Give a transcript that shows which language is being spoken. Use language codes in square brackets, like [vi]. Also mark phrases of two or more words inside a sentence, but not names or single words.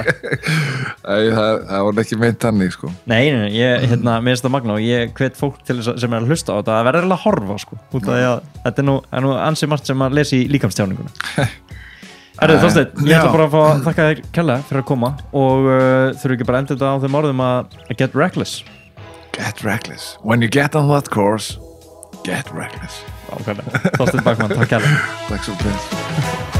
[is] Það var ekki meint þannig sko Nei, ég, hérna, mér finnst það magna og ég hvet fólk til þess sem að hlusta á þetta að verða að horfa sko út af því að þetta er nú ansi margt sem að lesa í líkamstjáninguna Þorsteinn, ég ætla bara að fá að þakka þér kærlega fyrir að koma og þurfu ekki bara að enda þetta á þeim orðum að [en] get reckless. Get reckless. When you get on that course, get reckless. [is] Þorsteinn Bachmann, takk kærlega. Takk svo fyrir.